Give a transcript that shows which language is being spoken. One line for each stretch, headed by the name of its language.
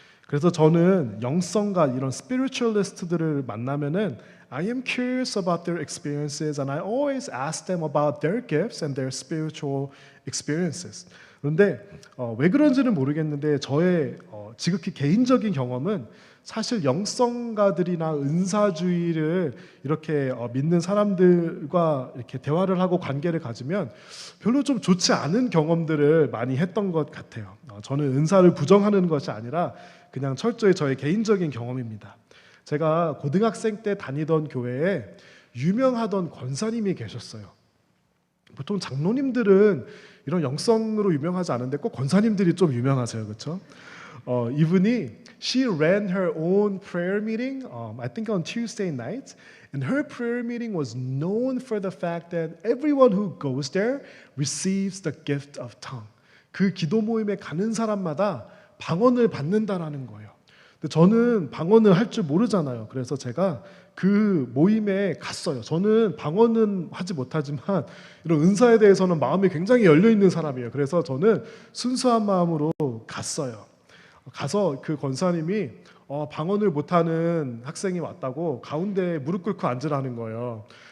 Korean: 그래서 저는 영성가 이런 스피리추얼리스트들을 만나면은
English: I am curious about their experiences and I always ask them about their gifts and their spiritual experiences.
Korean: 그런데 왜 그런지는 모르겠는데 저의 지극히 개인적인 경험은 사실 영성가들이나 은사주의를 이렇게 믿는 사람들과 이렇게 대화를 하고 관계를 가지면 별로 좀 좋지 않은 경험들을 많이 했던 것 같아요. 저는 은사를 부정하는 것이 아니라 그냥 철저히 저의 개인적인 경험입니다. 제가 고등학생 때 다니던 교회에 유명하던 권사님이 계셨어요. 보통 장로님들은 이런 영성으로 유명하지 않은데 꼭 권사님들이 좀 유명하세요, 그렇죠? 이분이
English: she ran her own prayer meeting, I think on Tuesday nights, and her prayer meeting was known for the fact that everyone who goes there receives the gift of tongue.
Korean: 그 기도 모임에 가는 사람마다 방언을 받는다라는 거예요. 근데 저는 방언을 할 줄 모르잖아요. 그래서 제가 그 모임에 갔어요. 저는 방언은 하지 못하지만 이런 은사에 대해서는 마음이 굉장히 열려 있는 사람이에요. 그래서 저는 순수한 마음으로 갔어요. 가서 그 권사님이 방언을 못하는 학생이 왔다고 가운데 무릎 꿇고 앉으라는 거예요.